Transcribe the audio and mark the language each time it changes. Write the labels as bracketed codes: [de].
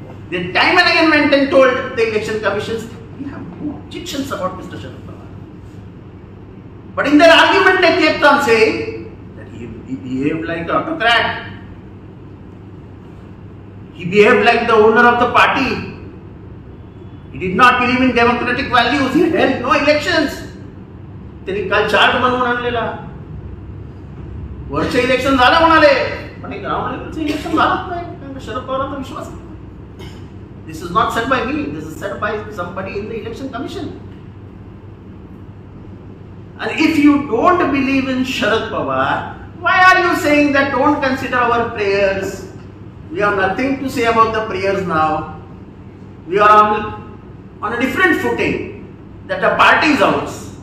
[en] They time and again went and told the election commissions, we have no objections about Mr. Sharad Pawar. But in their argument they kept on saying that he behaved like an autocrat. He behaved like the owner of the party. He did not believe in democratic values. He held no elections. [mr] त्यांनी काल chart बनवून आणलेला. वरचे election झालं म्हणाले, पण ground लेवलचे election झालंच नाही. कारण शरद पवारांचा विश्वास नाही. [en] This is not said by me. This is said by somebody in the election commission. And if you don't believe in Sharad Pawar, why are you saying that don't consider our prayers? We have nothing to say about the prayers now. We are on a different footing, that the party is ours.